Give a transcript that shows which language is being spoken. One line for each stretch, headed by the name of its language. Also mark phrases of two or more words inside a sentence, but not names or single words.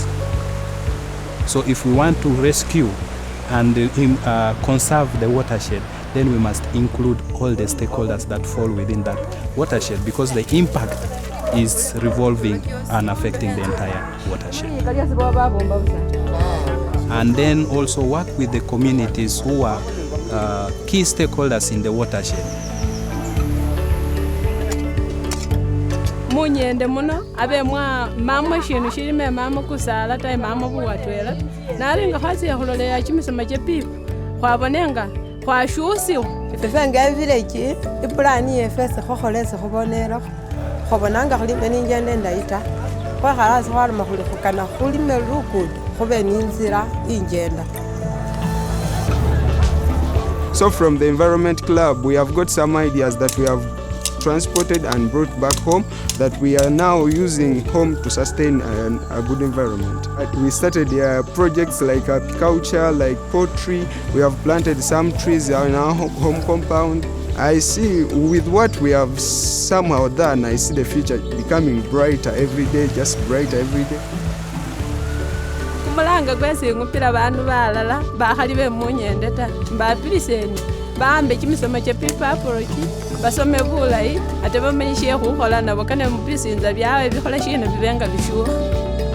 English: So if we want to rescue and conserve the watershed, then we must include all the stakeholders that fall within that watershed, because the impact is revolving and affecting the entire watershed. And then also work with the communities who are key stakeholders in the watershed.
Luyia: munyende muno abe mama shintu shilime mama kusala tayi mama buwatwela nalinga khwasiya khulolera chimisoma cha PIP khwabonenga khwashusiwa ife nga village ipulani yefe sekhokholese khubonela khobonanga khulime ninjenda endayi ta khwekhalasi khwaloma khuli khukana khulime lukudo khube ninzira injenda.
English: So from the Environment Club, we have got some ideas that we have transported and brought back home that we are now using home to sustain a good environment. We started projects like apiculture, like poultry. We have planted some trees in our home compound. I see with what we have somehow done, I see the future becoming brighter every day, just brighter every day.
Luyia: Kumulanga kwesingupira bandu balala bakhali bemunyende ta mbapiliseni baambe chimisoma cha PIP basome bulayi ate bamenyishe khukhola nabo kana mubisinza byawe bikhola shina bibenga bishuha.